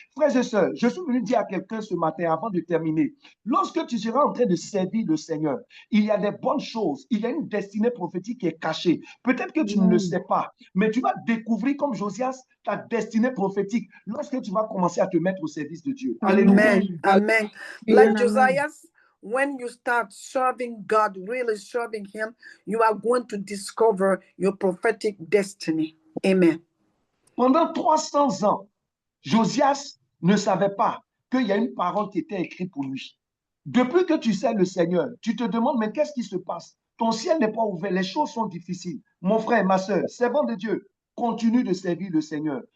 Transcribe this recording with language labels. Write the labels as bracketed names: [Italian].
[French] Frères et sœurs, je suis venu dire à quelqu'un ce matin, avant de terminer, lorsque tu seras en train de servir le Seigneur, il y a des bonnes choses, il y a une destinée prophétique qui est cachée. Peut-être que tu ne le sais pas, mais tu vas découvrir comme Josias ta destinée prophétique lorsque tu vas commencer à te mettre au service de Dieu. Alléluia. Amen. Amen. [English] Like Josias, when you start serving God, really serving Him, you are going to discover your prophetic destiny. Amen. [French] Pendant 300 ans, Josias ne savait pas qu'il y a une parole qui était écrite pour lui. Depuis que tu sais le Seigneur, tu te demandes, mais qu'est-ce qui se passe? Ton ciel n'est pas ouvert, les choses sont difficiles. Mon frère, ma soeur, servant de Dieu, continue de servir le Seigneur.